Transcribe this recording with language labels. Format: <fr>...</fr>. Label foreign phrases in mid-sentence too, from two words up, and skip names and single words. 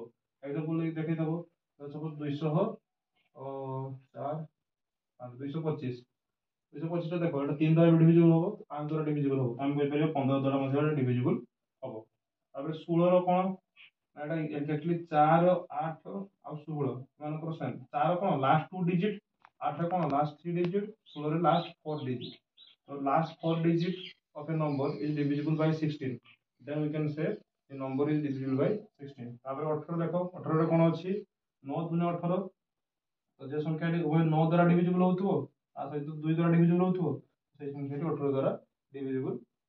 <or>ଏକ୍ସାମ୍ପଲ ଦେଖେଇଦବ ସପୋଜ 200 4 225 225ଟା ଦେଖ ଏଟା 3 ଦ୍ୱାରା ଡିଭିଜିବୁଲ ହବ, 5 ଦ୍ୱାରା ଡିଭିଜିବୁଲ ହବ। ଆମେ କହିପାରିବା 15 ଦ୍ୱାରା ମଧ୍ୟ ଡିଭିଜିବୁଲ ହବ। ତାପରେ 16 ର କ'ଣ ନା ଏଟା ଏକ୍ସାକ୍ଟଲି 4 8 ଆଉ 16 ଏମାନଙ୍କର ସେମ୍। 4 କ'ଣ</or> <en>last 2 digit,</en> <or>8 କ'ଣ</or> <en>last 3 digit,</en> <or>16 ରେ</or> <en>last 4 digit. So last 4 digit of a number is divisible by 16. Then we can say the number is divisible by 16.</en> <or>ତାପରେ 18 ଦେଖ 18 ରେ କ'ଣ ଅଛି 9 ଦୁନେ 18, ତ ଯେ ସଂଖ୍ୟାଟି ଉଭୟ 9 ଦ୍ୱାରା ଡିଭିଜିବୁଲ ହଉଥିବ ତା ସହିତ 2 ଦ୍ୱାରା ଡିଭିଜିବୁଲ ହଉଥିବ ସେଇ ସଂଖ୍ୟାଟି 18 ଦ୍ୱାରା ଡିଭିଜିବୁଲ</or>